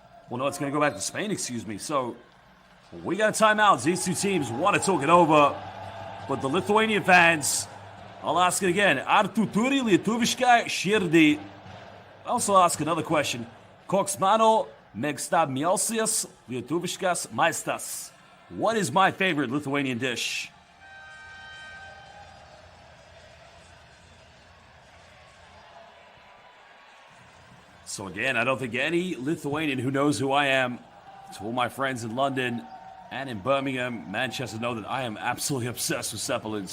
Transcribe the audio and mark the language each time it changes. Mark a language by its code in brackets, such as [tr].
[en] Well, no, it's going to go back to Spain, excuse me. So, we got a timeout. These two teams want to talk it over. But the Lithuanian fans, I'll ask it again. [lt] Ar tu turi lietuvišką širdį? [en] I'll also ask another question. [lt] Koks mano mėgstamiausias lietuviškas maistas? [en] What is my favorite Lithuanian dish? So again, I don't think any Lithuanian who knows who I am, to all my friends in London and in Birmingham, Manchester, know that I am absolutely obsessed with Zeppelins.